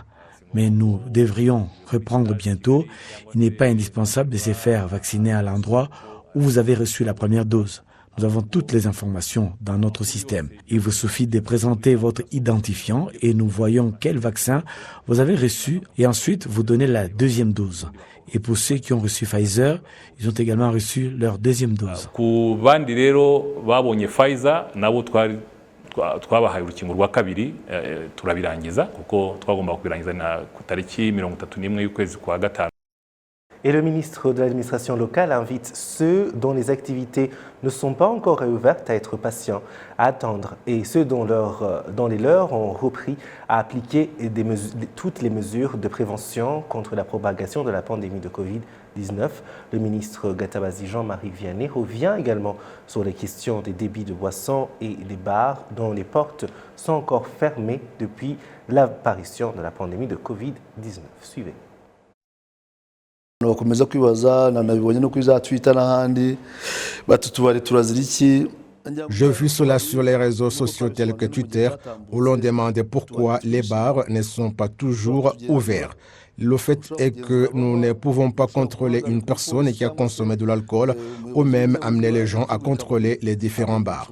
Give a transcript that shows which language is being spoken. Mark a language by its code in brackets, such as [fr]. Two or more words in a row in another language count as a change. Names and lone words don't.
[fr] Mais nous devrions reprendre bientôt. Il n'est pas indispensable de se faire vacciner à l'endroit où vous avez reçu la première dose. Nous avons toutes les informations dans notre système. Il vous suffit de présenter votre identifiant et nous voyons quel vaccin vous avez reçu et ensuite vous donnez la deuxième dose. Et pour ceux qui ont reçu Pfizer, ils ont également reçu leur deuxième dose. [rw] twabahaye urukingo rwa kabiri turabirangiza kuko twagomba kubirangiza ku tariki 31 y'ukwezi kwa gatanu. [fr] Et le ministre de l'administration locale invite ceux dont les activités ne sont pas encore réouvertes à être patients, à attendre, et ceux dont les leurs ont repris à appliquer toutes les mesures de prévention contre la propagation de la pandémie de Covid-19. Le ministre Gatabazi Jean-Marie Vianney revient également sur les questions des débits de boissons et des bars dont les portes sont encore fermées depuis l'apparition de la pandémie de Covid-19. Suivez. [rw] Bakomeza kwibaza nanabibonye no kuri za Twitter n'ahandi batutubare turazira iki. [fr] Je vis cela sur les réseaux sociaux tels que Twitter où l'on demande pourquoi les bars ne sont pas toujours ouverts. Le fait est que nous ne pouvons pas contrôler une personne qui a consommé de l'alcool ou même amener les gens à contrôler les différents bars.